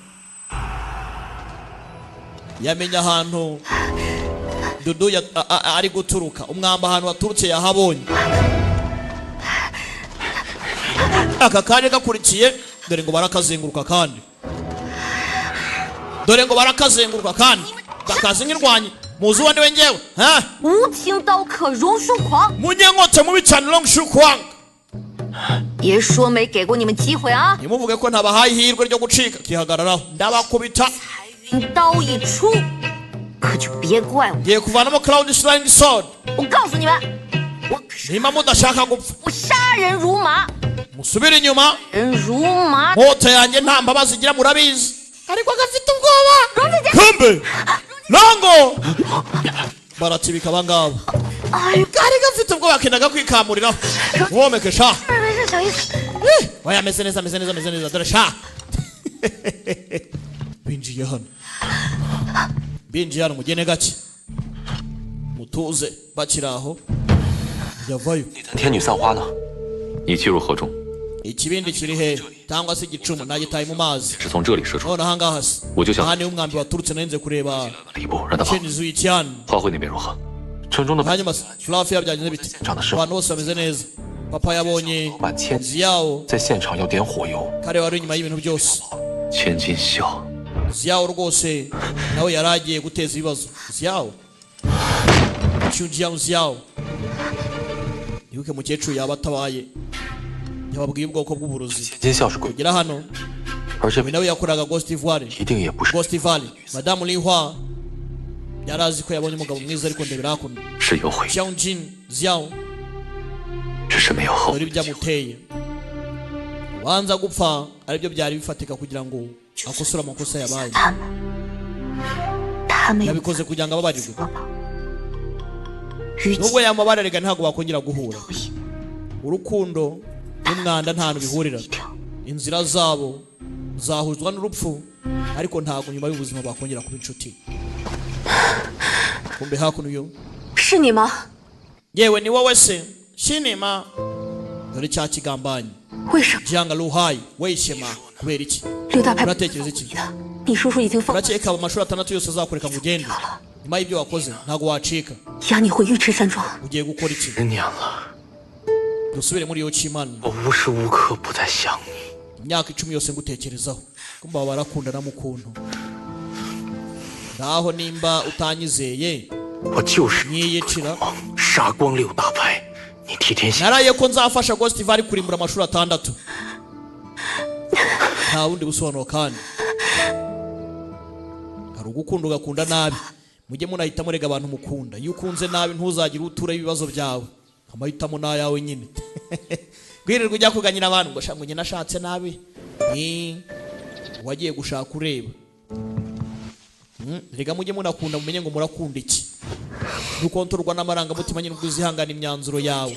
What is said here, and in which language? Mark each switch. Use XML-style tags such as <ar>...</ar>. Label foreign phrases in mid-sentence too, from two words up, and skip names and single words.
<rw>yamenya ahantu Dudu ari guturuka umwamba ahantu waturutse yahabonye aka kanya gakurikiye dore ngo barakazenguruka kandi bakaze nk'irwanyi muzi uwo ndiwe ngewe ha</rw> <zh>无情刀客荣叔狂，</zh> <rw>munyenkotse mubi cyane Longshu Kwang</rw> <zh>别说没给过你们机会啊！</zh> <rw>ntimuvuge ko ntabahaye ihirwe ryo gucika kihagararaho ndabakubita</rw> <zh>云刀一出， 可就别怪我。</zh> <rw>ngiye kuvanamo Cloud Shrine Sword</rw> <zh>我告诉你们，我可是</zh> <rw>niba mudashaka gupfa</rw> <zh>我杀人如麻，</zh> <rw>musubire inyuma</rw> <zh>人如麻。</zh> <rw>nkota yanjye nta mbabazi igira murabizi ariko agafite ubwoba kumbe longo baratibika abangaba kari gafite ubwoba kendaga kwikamuriraho womeke sha</rw> <zh>没事，小意思。</zh> <rw>oya ameze neza dore sha binjiye hano mugene gake mutuze bakiri aho yavayo</rw> <zh>那坛天女散花呢？你击入河中，</zh> <rw>ikibindi kiri he cyangwa se igicumu nagitaye mu mazi</rw> <zh>是从这里射出，</zh> <rw>none ahangaha se</rw> <zh>我就想</zh> <rw>aha niho umwambi waturutse narinze kureba</rw> <zh>了一步，让他跑。</zh> <rw>shenizu y'icyane</rw> <zh>花卉那边如何？城中的</zh> <rw>hanyuma fluffy byagenze bite abantu bose bameze neza papa yabonye</rw> <zh>满千</zh> <rw>ziyawo</rw> <zh>在现场要点火油，</zh> <rw>kare wari inyuma y'ibintu byose</rw> <zh>千金笑，</zh> <rw>ziyawo rwose nawe yari agiye guteza ibibazo ziyawo ziyawo ibuke mukecuru yaba atabaye yababwiye ubwoko bw'uburozi</rw> <zh>千金笑是鬼，</zh> <rw>kugera hano</rw> <zh>而这</zh> <rw>uyu nawe yakoraga Ghost Valley</rw> <zh>一定也不是。</zh> <rw>Ghost Valley madamu Lihua yari azi ko yabonye umugabo mwiza ariko ndebera hakuno</rw> <zh>是有悔，</zh> <rw>Xiao Jin ziyawo</rw> <zh>只是没有后</zh> <rw>dore ibyamuteye wanza gupfa aribyo byari bifatika kugira ngo akosore amakosa yabaye</rw> <zh>他们有</zh> <rw>yabikoze kugira ngo ababarirwe</rw> <zh>说吧，与</zh> <rw>nubwo yamubararega ntabwo bakongera guhura urukundo n'umwanda nta hantu bihurira inzira zabo zahuzwa n'urupfu ariko ntabwo nyuma y'ubuzima bakongera kuba inshuti kumbe hakuno yo</rw> <zh>是你吗？</zh> <rw>yewe ni wowe se shinima dore cya kigambanyi</rw> <zh>为什么？</zh> <rw>Jianga Luhai weyishema kubera iki</rw> <zh>刘大派</zh> <rw>uratekereza iki</rw> <zh>你的，你叔叔已经放</zh> <rw>urakeka aba mashuri atandatu yose azakureka ngo ugende nyuma y'ibyo wakoze ntabwo wacika</rw> <zh>押你回尉迟山庄。</zh> <rw>ugiye gukora iki</rw> <zh>10 年了，</zh> <rw>dusubire muri iyo kimana</rw> <zh>我无时无刻不在想你。</zh> <rw>imyaka 10 yose ngutekerezaho kumba baba barakundana mu kuntu naho nimba utanyizeye</rw> <zh>我就是</zh> <rw>nyiyicira</rw> <zh>杀光6大派，你替天行。</zh> <rw>naraye ko nzafasha Ghost Valley kurimbura amashuri atandatu nta wundi busobanuro kandi hari ugukunda ugakunda nabi mujye munahita murega abantu mukunda iyo ukunze nabi ntuzagire utura ibibazo byawe amahitamo n'ayawe nyine kwirirwa ujya kuganyira abantu ngo shangu njye nashatse nabi wagiye gushaka ureba rega mujye munakunda mumenye ngo murakunda iki dukontorwa n'amarangamutima nyine ubwo uzihangana imyanzuro yawe</rw>